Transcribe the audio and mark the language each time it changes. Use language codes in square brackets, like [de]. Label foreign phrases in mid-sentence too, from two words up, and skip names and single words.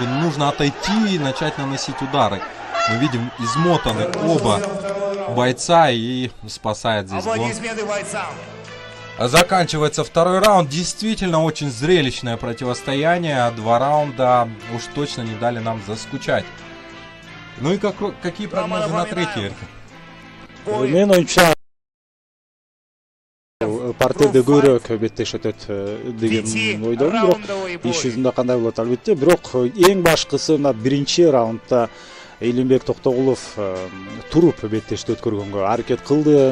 [ru] Нужно отойти и начать наносить удары. Мы видим, измотаны оба бойца, и спасает здесь гон. Заканчивается второй раунд. Действительно очень зрелищное противостояние. 2 раунда уж точно не дали нам заскучать. Ну и какие прогнозы на третий? [ky] Мен оюмча партерде көбүрөөк беттеш өтөт деген ойдомун. Бирок иш жүзүндө кандай болот албетте. Бирок эң башкысы мына биринчи раундда Илимбек Токтогулов туруп беттешти өткөргөнгө аракет кылды.